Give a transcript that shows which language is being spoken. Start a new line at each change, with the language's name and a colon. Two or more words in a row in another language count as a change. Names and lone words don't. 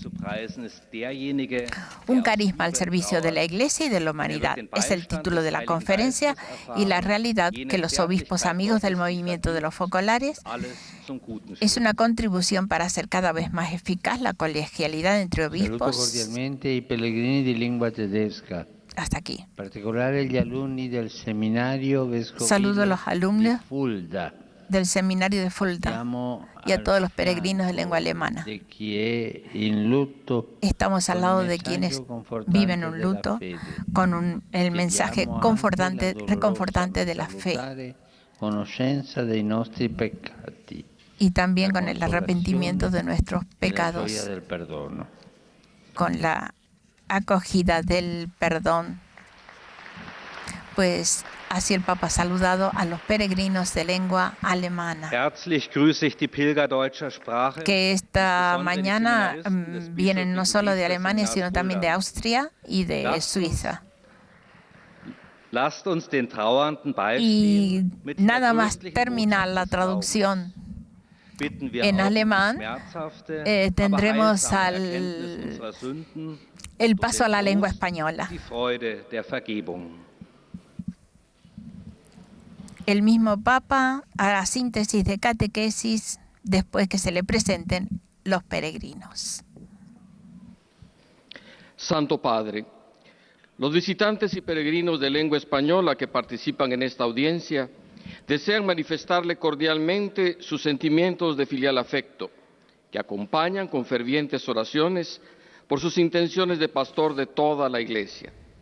Spanish: Un carisma al servicio de la Iglesia y de la humanidad es el título de la conferencia y la realidad que los obispos amigos del movimiento de los focolares es una contribución para hacer cada vez más eficaz la colegialidad entre obispos.
Italian: Saluto cordialmente i pellegrini di lingua tedesca.
Spanish: Hasta aquí.
Italian: Particolare gli alunni del seminario vescovile
Spanish: Saludo a los alumnos
Italian: di Fulda.
Spanish: del seminario de Fulda y a todos los peregrinos de lengua alemana.
Italian: De chi è in lutto,
Spanish: Estamos al lado de quienes viven un luto con el mensaje reconfortante de la fe
Italian: conoscenza dei nostri peccati,
Spanish: y también con el arrepentimiento de nuestros pecados,
Italian: gioia del perdono.
Spanish: con la acogida del perdón. Pues así el Papa ha saludado a los peregrinos de lengua alemana,
German: Herzlich grüße ich die Pilger deutscher Sprache.
Spanish: que esta mañana vienen no solo de Alemania, sino también de Austria y de Suiza.
German: Lasst uns den Trauernden
Spanish: Y
German: beistehen. Mit
Spanish: nada más
German: vertröstlichen
Spanish: terminar la traducción
German: bitten wir
Spanish: en
German: auch
Spanish: alemán,
German: schmerzhafte,
Spanish: tendremos
German: aber heilsame Erkenntnis unserer Sünden
Spanish: el
German: und
Spanish: paso a
German: den
Spanish: la lengua
German: Trost,
Spanish: española.
German: die Freude der Vergebung.
Spanish: El mismo Papa hará síntesis de catequesis después que se le presenten los peregrinos. Santo Padre, los visitantes y peregrinos de lengua española que participan en esta audiencia desean manifestarle cordialmente sus sentimientos de filial afecto, que acompañan con fervientes oraciones por sus intenciones de pastor de toda la Iglesia.